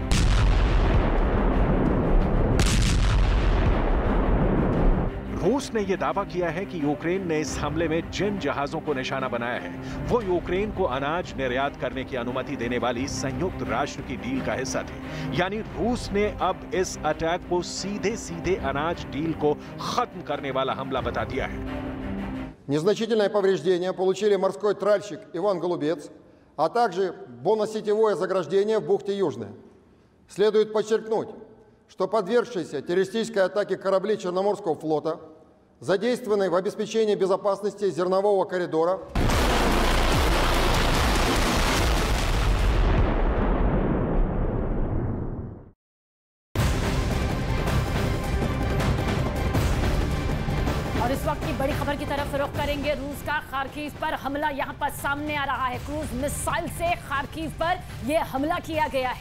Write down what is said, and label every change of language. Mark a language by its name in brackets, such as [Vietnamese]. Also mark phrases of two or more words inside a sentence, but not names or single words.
[Hindi] रूस ने यह दावा किया है कि यूक्रेन ने इस हमले में जिन जहाजों को निशाना बनाया है वो यूक्रेन को अनाज निर्यात करने की अनुमति देने वाली संयुक्त राष्ट्र की डील का हिस्सा थे। यानी रूस ने अब इस अटैक को सीधे सीधे अनाज डील को खत्म करने वाला हमला बता दिया है। [Russian] Незначительное повреждение получили морской тральщик Иван Голубец, а также боносетевое заграждение в бухте Южная. Следует подчеркнуть, что подвергшиеся террористической атаке корабли Черноморского флота, задействованные в обеспечении безопасности зернового коридора, [Hindi] और इस वक्त की बड़ी खबर की तरफ रुख करेंगे। रूस का खार्किव पर हमला यहां पर सामने आ रहा है। [English] cruise missile [Hindi] से खार्किव पर यह हमला किया गया है।